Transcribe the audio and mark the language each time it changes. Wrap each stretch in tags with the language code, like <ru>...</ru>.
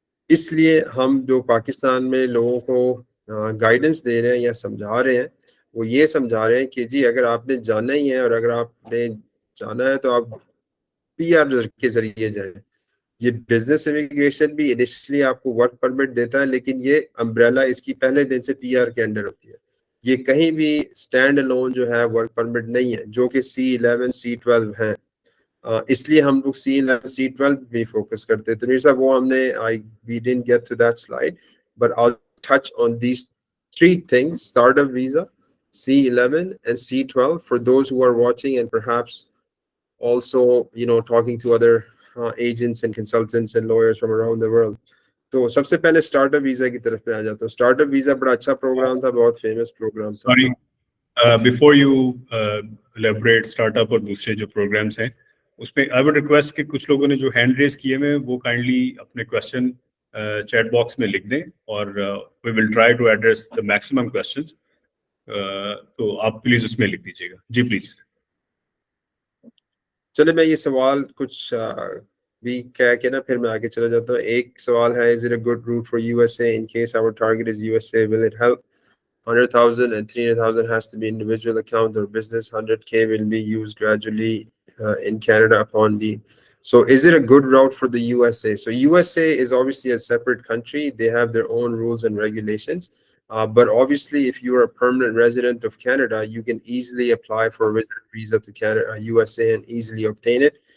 <hi>इसलिए हम जो पाकिस्तान में लोगों को गाइडेंस दे रहे हैं या समझा रहे हैं, वो ये समझा रहे हैं कि जी अगर आपने जाना ही है और अगर आपने जाना है तो आप पीआर के जरिए जाएं. ये बिजनेस इमिग्रेशन भी इनिशियली आपको वर्क परमिट देता है, लेकिन ये अम्ब्रेला इसकी पहले दिन से पीआर के अंडर होती है. ये कहीं भी स्टैंड अलोन जो है वर्क परमिट नहीं है, जो कि C11 C12 है. इसलिए हम लोग C11 C12 भी फोकस करते हैं. तो मेरे साहब वो हमने</hi> <en>we didn't get to that slide, but I'll touch on these 3 things: startup visa, C11 and C12 for those who are watching, and perhaps also talking to other agents and consultants and lawyers from around the world.</en> <hi>तो सबसे पहले startup visa की तरफ पे आ जाता हूँ. Startup visa बड़ा अच्छा प्रोग्राम था, बहुत फेमस प्रोग्राम था.</hi> <en>sorry, before you elaborate</en> <hi>startup और दूसरे जो प्रोग्राम्स हैं उसमें</hi> <en>I would request</en> <hi>कि कुछ लोगों ने जो हैंड रेज किए हैं वो काइंडली अपने क्वेश्चन चैट बॉक्स में लिख दें और</hi> <en>We will try to address the maximum questions.</en> <hi>तो आप प्लीज उसमें लिख दीजिएगा जी प्लीज. चले मैं ये सवाल कुछ भी कह के ना फिर मैं आगे चला जाता हूँ.</hi> <en>एक सवाल है, is it a good route for USA in case our target is USA, will it help? 100,000 and 300,000 has to be individual account or business. 100K will be used gradually in Canada upon need. So is it a good route for the USA? So USA is obviously a separate country. They have their own rules and regulations. But obviously, if you are a permanent resident of Canada, you can easily apply for a visitor visa to Canada, USA, and easily obtain it.</en>